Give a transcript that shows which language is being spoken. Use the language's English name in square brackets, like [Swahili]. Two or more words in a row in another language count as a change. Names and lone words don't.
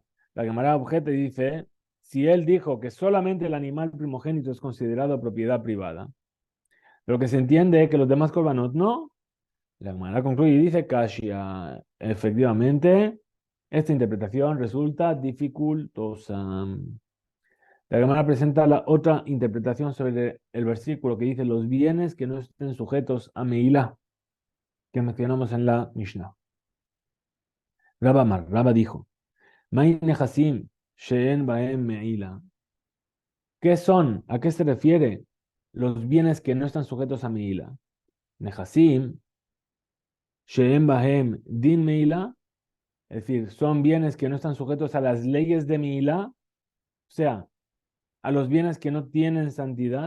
[Spanish] La Gemara objeta y dice, si él dijo que solamente el animal primogénito es considerado propiedad privada, pero que se entiende que los demás korbanot no, la Gemara concluye y dice, Kashia, efectivamente, esta interpretación resulta dificultosa. La Gemara presenta la otra interpretación sobre el versículo que dice los bienes que no estén sujetos a Meilá, que mencionamos en la Mishnah. Rabba dijo, [Hebrew] "מאי נכסים שאין בהם מעילה". [Spanish] ¿Qué son? ¿A qué se refiere los bienes que no están sujetos a Meilá? [Hebrew] נכסים שאין בהם דין מעילה, [Spanish] es decir, son bienes que no están sujetos a las leyes de Meilá, o sea, a los bienes que no tienen santidad.